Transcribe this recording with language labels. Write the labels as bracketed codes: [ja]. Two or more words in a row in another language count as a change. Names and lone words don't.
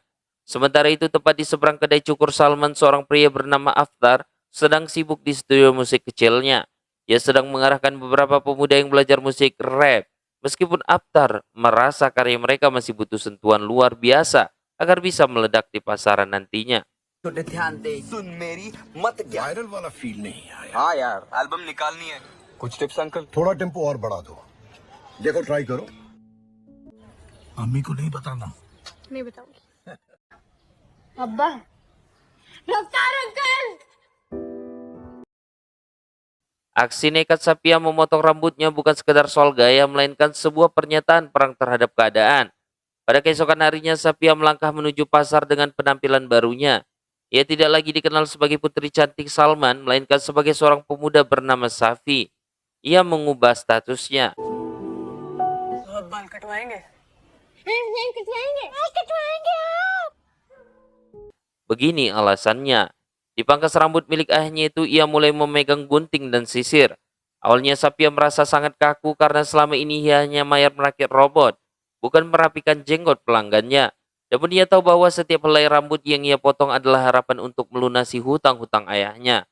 [id] Sementara itu, tepat di seberang kedai cukur Salman, seorang pria bernama Aftar sedang sibuk di studio musik kecilnya. Ia sedang mengarahkan beberapa pemuda yang belajar musik rap. Meskipun Aftar merasa karya mereka masih butuh sentuhan luar biasa agar bisa meledak di pasaran nantinya. [hi] छोटे ध्यान दे सुन मेरी मत गया वायरल वाला फील नहीं आया हाँ यार एल्बम निकालनी है कुछ टिप्स अंकल थोड़ा टेम्पो और बढ़ा दो देखो ट्राई करो मम्मी को नहीं बताना। नहीं बताऊंगी। अब्बा रफ्तार अंकल। [id] Aksi nekat Safia memotong rambutnya bukan sekedar soal gaya, melainkan sebuah pernyataan perang terhadap keadaan. Pada keesokan harinya, Safia melangkah menuju pasar dengan penampilan barunya. Ia tidak lagi dikenal sebagai putri cantik Salman, melainkan sebagai seorang pemuda bernama Safi. Ia mengubah statusnya. [hi] आप बाल कटवाएंगे? नहीं कटवाएंगे। कटवाएंगे आप। [id] Begini alasannya. Di pangkas rambut milik ayahnya itu, ia mulai memegang gunting dan sisir. Awalnya Safia merasa sangat kaku karena selama ini ia hanya mayar merakit robot, bukan merapikan jenggot pelanggannya. Namun ia tahu bahwa setiap helai rambut yang ia potong adalah harapan untuk melunasi hutang-hutang ayahnya.